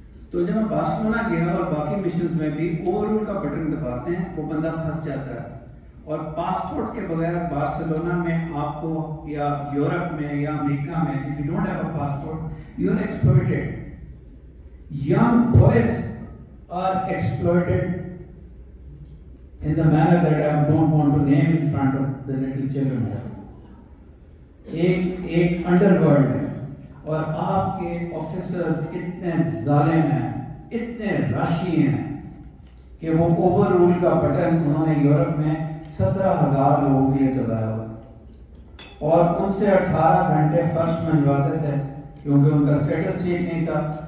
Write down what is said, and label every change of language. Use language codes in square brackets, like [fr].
[ur] تو جب میں بارسلونا گیا اور باقی مشنز میں بھی اوور رول کا بٹن دباتے ہیں وہ بندہ پھنس جاتا ہے. اور پاسپورٹ کے بغیر بارسلونا میں آپ کو یا یورپ میں یا امریکہ میں [en] if you don't have a passport you are exploited. Young boys are exploited in the manner that I don't want to name in front of the little children. [ur] ایک انڈر ورلڈ ہے اور آپ کے officers اتنے ظالم ہیں, اتنے راشی ہیں کہ وہ اوور رول کا بٹن انہوں نے یورپ میں 17,000 لوگوں کے لیے دبایا ہوا اور ان سے 18 گھنٹے فرش منجواتے تھے کیونکہ ان کا اسٹیٹس ٹھیک نہیں تھا.